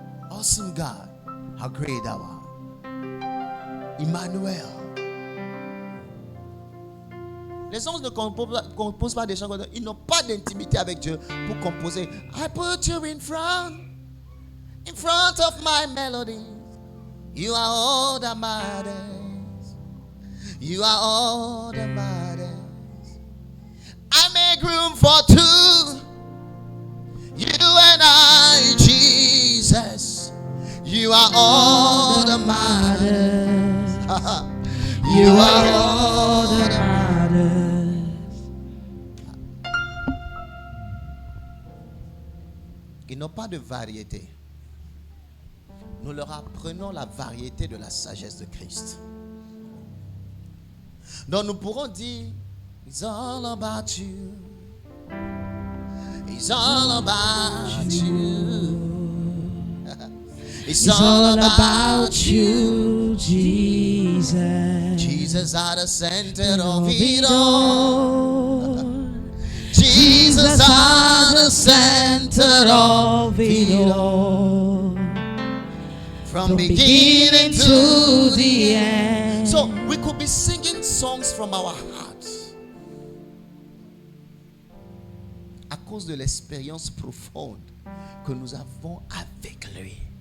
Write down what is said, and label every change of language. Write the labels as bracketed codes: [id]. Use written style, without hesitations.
[en] Awesome God, how great thou art. Emmanuel. [fr] Les anges ne composent pas des chants. Ils n'ont pas d'intimité avec Dieu pour composer. [en] I put you in front of my melody. You are all that matters. You are all that matters. I make room for two. You and I, Jesus. You are all that matters. You are all that matters. [fr] Ils n'ont pas de variété. Nous leur apprenons la variété de la sagesse de Christ. Donc nous pourrons dire, [en] it's all about you. It's all about you. It's all about you, Jesus. Jesus at the center of it all. Jesus at the center of it all. From beginning to the end. So we could be singing songs from our hearts [fr] à cause de l'expérience profonde que nous avons avec lui.